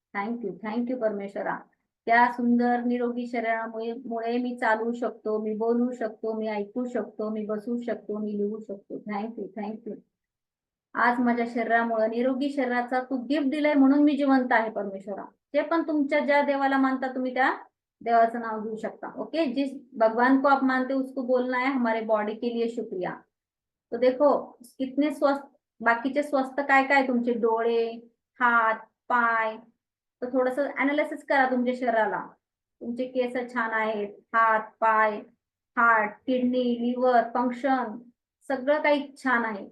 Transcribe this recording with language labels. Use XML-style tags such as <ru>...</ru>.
<mr>Thank you, thank you परमेश्वरा. त्या सुंदर निरोगी शरीरामुळे मी चालू शकतो, मी बोलू शकतो, मी ऐकू शकतो, मी बसू शकतो, मी लिहू शकतो. Thank you, thank you. आज माझ्या शरीरामुळे, निरोगी शरीराचा तू गिफ्ट दिलाय म्हणून मी जिवंत आहे परमेश्वरा. जे पण तुमच्या ज्या देवाला मानता तुम्ही त्या देवाचं नाव घेऊ शकता.</mr> <hi>ओके, जिस भगवान को आप मानते उसको बोलना है हमारे बॉडी के लिए शुक्रिया. तो देखो कितने स्वस्थ,</hi> <mr>बाकीचे स्वस्थ काय काय तुमचे डोळे, हात, पाय. तर थोडस अनालिसिस करा तुमच्या शरीराला. तुमचे केस छान आहेत, हात, पाय, हार्ट, किडनी, लिव्हर फंक्शन सगळं काही छान आहे.</mr>